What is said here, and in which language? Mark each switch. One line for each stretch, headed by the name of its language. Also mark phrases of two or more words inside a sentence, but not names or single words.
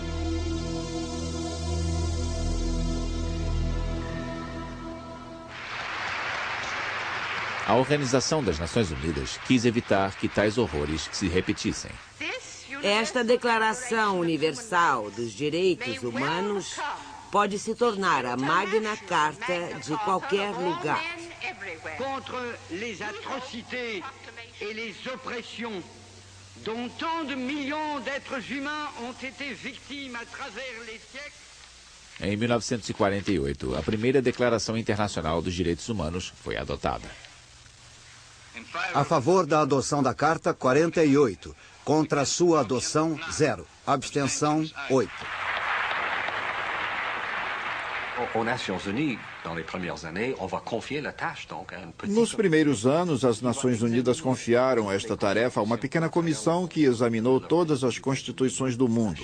Portuguese: A Organização das Nações Unidas quis evitar que tais horrores se repetissem. Esta Declaração Universal dos Direitos Humanos pode se tornar a Magna Carta de qualquer lugar.
French: Contra les atrocités et les oppressions dont tant de millions d'êtres humains ont été victimes à travers les siècles.
Portuguese: Em 1948, a primeira Declaração Internacional dos Direitos Humanos foi adotada. A favor da adoção da Carta, 48. Contra a sua adoção, 0. Abstenção, 8. Nos primeiros anos, as Nações Unidas confiaram esta tarefa a uma pequena comissão que examinou todas as constituições do mundo.